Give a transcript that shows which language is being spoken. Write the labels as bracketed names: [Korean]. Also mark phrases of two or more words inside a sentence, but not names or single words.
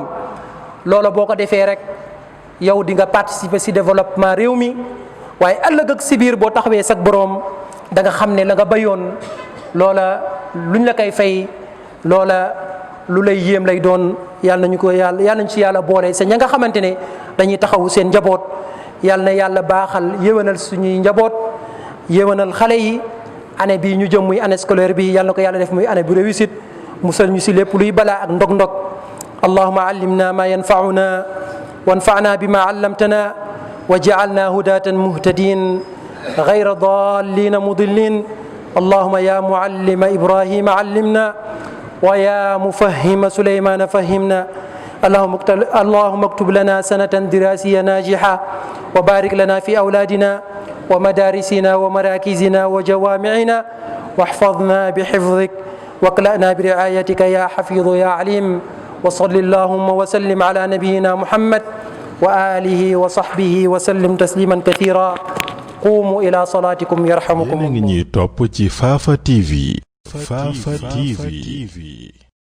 [Wolof] loola boo ko defee rek yow di nga participer si développement réew mi waaye ëllëg ak si biir boo taxawee sag boroom da nga xam ne la nga bayoon loola luñ la koy fay loola lu lay yéem lay doon. yàlla nañu ci yàlla boole sa ña nga xamante ne dañuy taxawu seen njaboot yàlla na yàlla baaxal yéwénal suñuy njaboot yéwénal xale yi. année bii ñu jëm muy [French] année scolaire [Wolof] bi yàlla na ko yàlla def muy année bu réussite musal ñu si lépp luy balaa ak ndog-ndog. [Arabic] اللهم علمنا ما ينفعنا وانفعنا بما علمتنا واجعلنا هداة مهتدين غير ضالين مضلين. اللهم يا معلم إبراهيم علمنا ويا مفهم سليمان فهمنا. اللهم اكتب لنا سنة دراسية ناجحة وبارك لنا في أولادنا ومدارسنا ومراكزنا وجوامعنا واحفظنا بحفظك واكلأنا برعايتك يا حفيظ يا عليم. وصل اللهم وسلم على نبينا محمد وآله وصحبه وسلم تسليما كثيرا. قوموا إلى صلاتكم يرحمكم. [Wolof] yéen a ngi ñuy topp ci Fafa TV. Fafa TV.